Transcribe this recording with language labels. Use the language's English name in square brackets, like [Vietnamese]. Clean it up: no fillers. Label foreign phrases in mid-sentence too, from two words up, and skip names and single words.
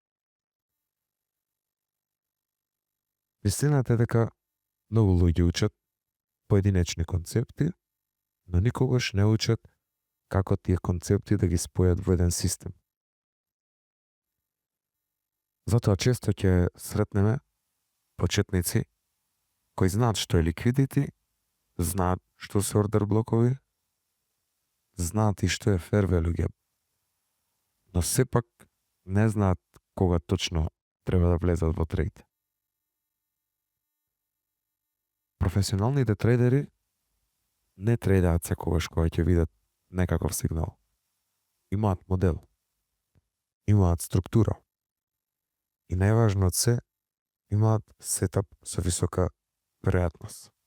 [Macedonian] Вистината е дека многу луѓе учат поединечни концепти, но никогаш не учат како тие концепти да ги спојат во еден систем. Затоа често ќе сретнеме почетници кои знаат што е ликвидити, знаат што се ордер блокови, знаат и што е [English] fair value gap, [Macedonian] но сепак не знаат кога точно треба да влезат во трейд. Професионалните трейдери не трейдаат секогаш кога ќе видат некаков сигнал. Имаат модел, имаат структура и најважно од се, имаат сетап со висока веројатност.